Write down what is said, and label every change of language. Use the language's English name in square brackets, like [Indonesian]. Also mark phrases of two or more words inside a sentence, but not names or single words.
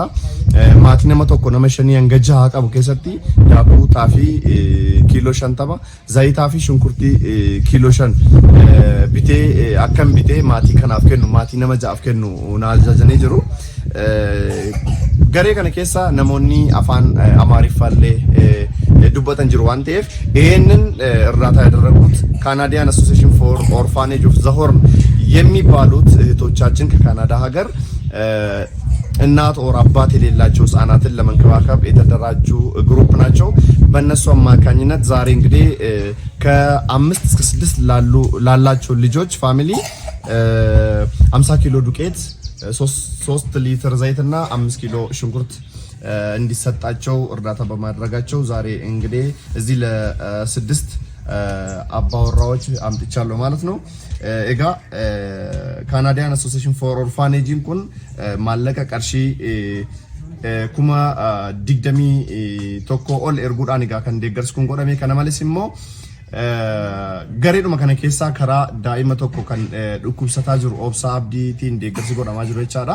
[Oromo] Maatii nama tokko nama 5 hanga 6 qabu keessatti daakuu xaafii kiiloo 50 zayitaa fi shunkurtii kiiloo 5 bitee akkam bitee maatii kanaaf kennu maatii nama 6 kennu na ajajanii jiru. Garee kana keessa namoonni afaan Amaariffaallee dubbatan jiru waan ta'eef [Amharic] ይሄንን እርዳታ ያደረጉት [Oromo] Canadian Association for Orphanage of the Horn [Amharic] የሚባሉት እህቶቻችን ከካናዳ ሀገር እናት ኦር አባት የሌላቸው ህፃናትን ለመንከባከብ የተደራጁ ግሩፕ ናቸው። በእነሱ አማካኝነት ዛሬ እንግዲህ ከ5 እስከ 6 ላላቸው ልጆች ፋሚሊ 50 ኪሎ ዱቄት 3 ሊትር ዘይትና 5 ኪሎ ሽንኩርት እንዲሰጣቸው እርዳታ በማድረጋቸው ዛሬ እንግዲህ እዚህ ለ6 አባወራዎች አምጥቻለሁ ማለት ነው። ኤጋ Canadian Association for Orphanage [Oromo] kun maallaqa qarshii kuma 21 ol erguudhaan egaa kan deeggarsi kun godhame. Kana malees immoo gareedhuma kana keessaa karaa daa'ima tokko kan dhukkubsataa jiru Obsaa Abdiitiin deeggarsi godhamaa jiru jechaadha.